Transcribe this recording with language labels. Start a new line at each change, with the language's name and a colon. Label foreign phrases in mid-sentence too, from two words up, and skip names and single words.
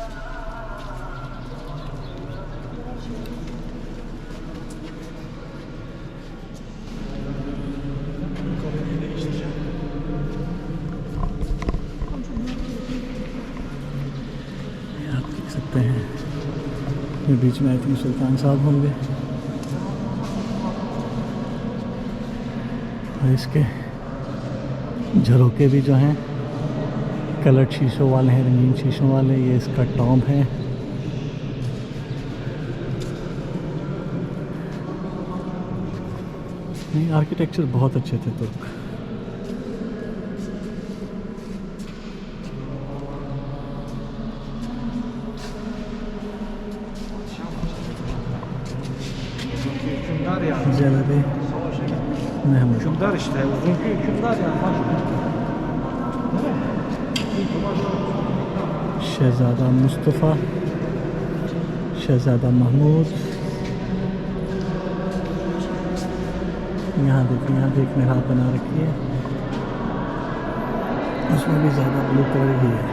Hindi: आप देख सकते हैं ये बीच में
English: I think
Hindi: सुल्तान साहब होंगे और इसके झरोके भी जो हैं कलर शीशों वाले हैं, रंगीन शीशों वाले। ये इसका टॉम है। नहीं, आर्किटेक्चर बहुत अच्छे थे तुर्क।
Turkish: Hükümdar yani. Cenab-ı Mehmet. Hükümdar işte. Uzunki hükümdar yani.
Hindi: शहज़ादा मुस्तफ़ा, शहज़ादा महमूद। यहाँ देखिए, यहाँ भी एक मेहराब बना रखी है, उसमें भी ज़्यादा
English: blue color
Hindi: ही है।